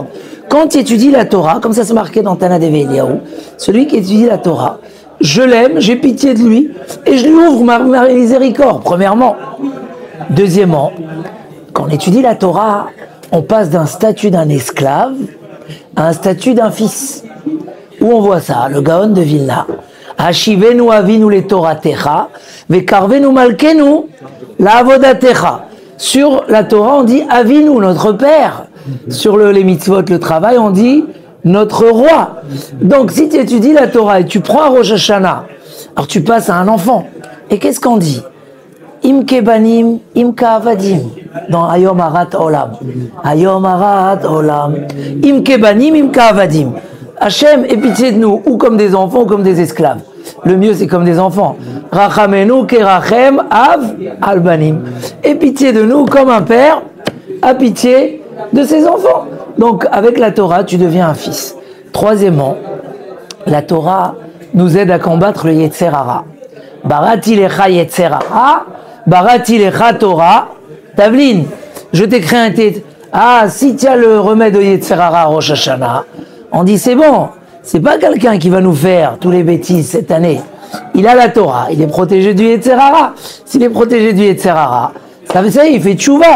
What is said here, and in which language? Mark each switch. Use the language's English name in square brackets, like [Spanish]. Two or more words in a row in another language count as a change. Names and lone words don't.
[French] Quand tu étudies la Torah, comme ça c'est marqué dans Tana Deve Eliyahu, celui qui étudie la Torah, je l'aime, j'ai pitié de lui, et je lui ouvre ma miséricorde, premièrement. Deuxièmement, quand on étudie la Torah, on passe d'un statut d'un esclave à un statut d'un fils. Où on voit ça? Le Gaon de Vilna. [Hebrew] השיבנו אבינו לתורתך וקרבנו מלכנו לעבודתך. [French] Sur la Torah, on dit avinu, notre père. Sur les mitzvot, le travail, on dit notre roi. Donc, si tu étudies la Torah et tu prends un Rosh Hashanah, alors tu passes à un enfant. Et qu'est-ce qu'on dit? [Hebrew] אם כבנים אם כעבדים. [French] Dans Ayom Harat Olam. Ayom Harat Olam. [Hebrew] אם כבנים אם כעבדים. [French] Hachem, aie pitié de nous, ou comme des enfants, ou comme des esclaves. Le mieux, c'est comme des enfants. [Hebrew] רחמנו כרחם אב על בנים. [French] Aie pitié de nous, comme un père a pitié de ses enfants. Donc, avec la Torah, tu deviens un fils. Troisièmement, la Torah nous aide à combattre le [Hebrew] יצר הרע. בראתי לך יצר הרע בראתי לך תורה תבלין. [French] Je t'ai créé un titre. Ah, si tu as le remède au [Hebrew] יצר הרע [French] à Rosh Hashanah, on dit c'est bon, c'est pas quelqu'un qui va nous faire tous les bêtises cette année. Il a la Torah, il est protégé du [Hebrew] יצר הרע. [French] S'il est protégé du [Hebrew] יצר הרע, [French] ça veut dire il fait tchouva.